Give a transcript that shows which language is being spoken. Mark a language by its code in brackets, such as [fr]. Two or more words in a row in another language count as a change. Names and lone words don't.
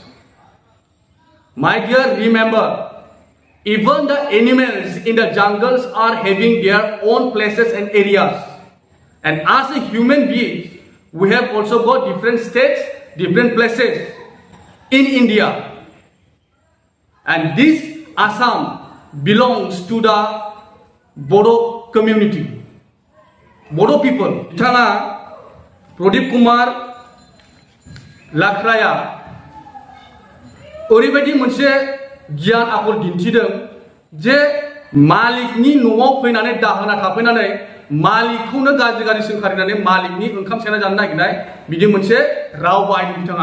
[en] My dear, remember, even the animals in the jungles are having their own places and areas, and as a human beings we have also got different states, different places in India, and this Assam belongs to the Bodo community, Bodo people. [brx] बिथाङा प्रदीप कुमार लाख्राया ओरैबायदि मोनसे गियान आखल दिन्थिदों जे मालिकनि न'आव फैनानै दाहोना थाफैनानै मालिकखौनो गाज्रि सोंखारिनानै मालिकनि ओंखाम सेना जानो नागिरनाय, बिदि मोनसे राव बाहायदों बिथाङा।